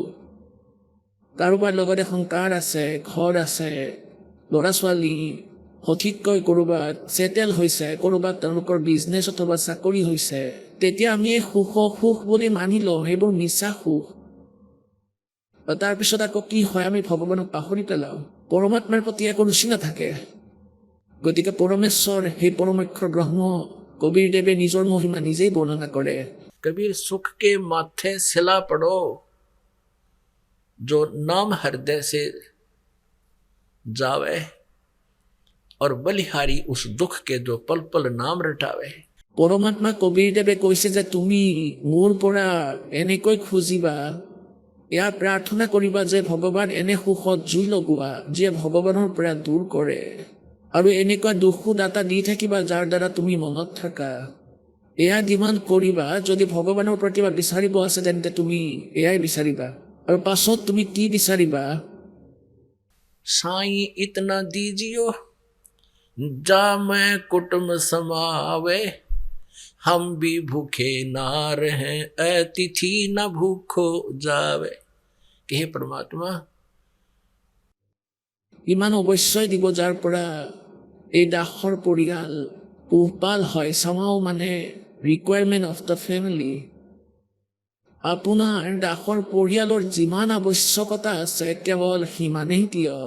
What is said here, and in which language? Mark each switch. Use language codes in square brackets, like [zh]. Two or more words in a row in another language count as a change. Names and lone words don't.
[as] কাৰোবাৰ লগত এখন কাৰ আছে, ঘৰ আছে, ল'ৰা ছোৱালী সঠিককৈ ক'ৰবাত ছেটেল হৈছে, ক'ৰবাত তেওঁলোকৰ বিজনেছ অথবা চাকৰি হৈছে, তেতিয়া আমি এই সুখক সুখ বুলি মানি লওঁ, সেইবোৰ মিছা সুখ। তাৰপিছত আকৌ কি হয়, আমি ভগৱানক পাহৰি পেলাওঁ, পৰমাত্মাৰ প্ৰতি একো ৰুচি নাথাকে। গতিকে পৰমেশ্বৰ সেই পৰমক্ষৰ ব্ৰহ্ম কবিৰদেৱে নিজৰ মহিমা নিজেই বৰ্ণনা কৰে। [hi] कबीर सुख के माथे सिला पड़ो, जो नाम हृदय से जावे, और बलिहारी उस दुख के जो पल पल नाम रटावे। [as] পৰমাত্মা কবিৰদেৱে কৈছে যে তুমি মোৰ পৰা এনেকৈ খুজিবা, এয়া প্ৰাৰ্থনা কৰিবা যে ভগৱান এনে সুখত জুই লগোৱা যিয়ে ভগৱানৰ পৰা দূৰ কৰে, আৰু এনেকুৱা দুখো দাতা দি থাকিবা যাৰ দ্বাৰা তুমি মনত থাকা। এয়া ডিমাণ্ড কৰিবা। যদি ভগৱানৰ পৰা কিবা বিচাৰিব আছে তেন্তে তুমি এয়াই বিচাৰিবা। আৰু পাছত তুমি কি বিচাৰিবা? [hi] साईं इतना दीजियो जा मैं कुटुंब समावे, हम भी भूखे ना रहे अतिथि न भूखो जावे। कि हे परमात्मा, [as] ইমান অৱশ্যই দিব যাৰ পৰা এই দাসৰ পৰিয়াল পোহপাল হয়। চামাও মানে [en] requirement of the family. [as] আপোনাৰ দাসৰ পৰিয়ালৰ যিমান আৱশ্যকতা আছে কেৱল সিমানেই দিয়ক।